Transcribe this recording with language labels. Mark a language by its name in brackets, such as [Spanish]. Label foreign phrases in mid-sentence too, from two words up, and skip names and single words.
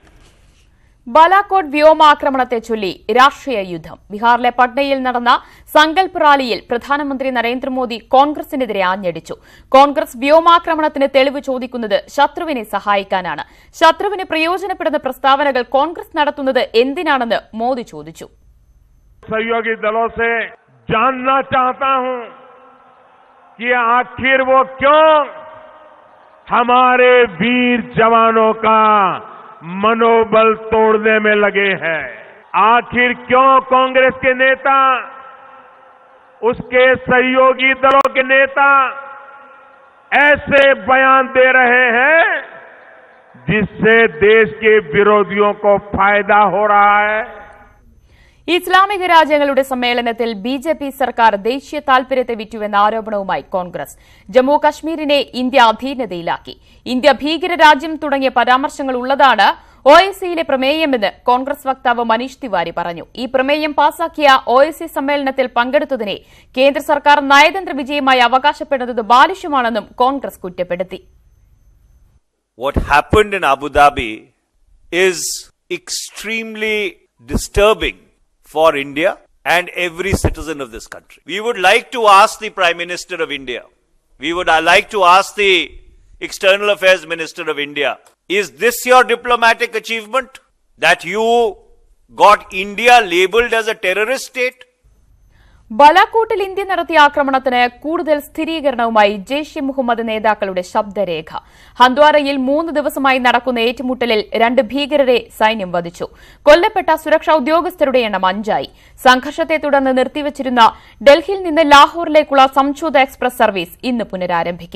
[Malayalam] ബാലാകോട്ട് വ്യോമാക്രമണത്തെ ചൊല്ലി രാഷ്ട്രീയ യുദ്ധം. ബീഹാറിലെ പട്നയിൽ നടന്ന സങ്കൽപ് റാലിയിൽ പ്രധാനമന്ത്രി നരേന്ദ്രമോദി കോൺഗ്രസിനെതിരെ ആഞ്ഞടിച്ചു. കോൺഗ്രസ് വ്യോമാക്രമണത്തിന് തെളിവ് ചോദിക്കുന്നത് ശത്രുവിനെ സഹായിക്കാനാണ്. ശത്രുവിന് പ്രയോജനപ്പെടുന്ന പ്രസ്താവനകൾ കോൺഗ്രസ് നടത്തുന്നത് എന്തിനാണെന്ന് മോദി ചോദിച്ചു. [Hindi] सहयोगी दलों से जानना चाहता हूं कि आखिर वो क्यों हमारे वीर जवानों का मनोबल तोड़ने में लगे हैं. आखिर क्यों कांग्रेस के नेता, उसके सहयोगी दलों के नेता ऐसे बयान दे रहे हैं जिससे देश के विरोधियों को फायदा हो रहा है. [Malayalam] ഇസ്ലാമിക രാജ്യങ്ങളുടെ സമ്മേളനത്തിൽ BJP സർക്കാർ ദേശീയ താൽപര്യത്തെ വിറ്റുവെന്ന ആരോപണവുമായി കോൺഗ്രസ്. ജമ്മു കശ്മീരിനെ ഇന്ത്യ അധീനതയിലാക്കി. ഇന്ത്യ ഭീകര രാജ്യം തുടങ്ങിയ പരാമർശങ്ങൾ ഉള്ളതാണ് OIC-യിലെ പ്രമേയമെന്ന് കോൺഗ്രസ് വക്താവ് മനീഷ് തിവാരി പറഞ്ഞു. ഈ പ്രമേയം പാസാക്കിയ OIC സമ്മേളനത്തിൽ പങ്കെടുത്തതിനെ കേന്ദ്ര സർക്കാർ നയതന്ത്ര വിജയമായി അവകാശപ്പെടുന്നത് ബാലിഷ്യമാണെന്നും കോൺഗ്രസ് കുറ്റപ്പെടുത്തി. [English] What happened in Abu Dhabi is extremely disturbing for India and every citizen of this country. We would like to ask the Prime Minister of India, we would like to ask the External Affairs Minister of India, is this your diplomatic achievement? That you got India labelled as a terrorist state? [Malayalam] ബാലാകോട്ടിൽ ഇന്ത്യ നടത്തിയ ആക്രമണത്തിന് കൂടുതൽ സ്ഥിരീകരണവുമായി ജെയ്ഷെ മുഹമ്മദ് നേതാക്കളുടെ ശബ്ദരേഖ. ഹന്ദ്വാരയിൽ 3 ദിവസമായി നടക്കുന്ന ഏറ്റുമുട്ടലിൽ 2 ഭീകരരെ സൈന്യം വധിച്ചു. കൊല്ലപ്പെട്ട സുരക്ഷാ ഉദ്യോഗസ്ഥരുടെ എണ്ണം 5ആയി. സംഘർഷത്തെ തുടർന്ന് നിർത്തിവച്ചിരുന്ന ഡൽഹിയിൽ നിന്ന് ലാഹോറിലേക്കുള്ള സംഝോധ എക്സ്പ്രസ് സർവീസ് ഇന്ന് പുനരാരംഭിക്കും.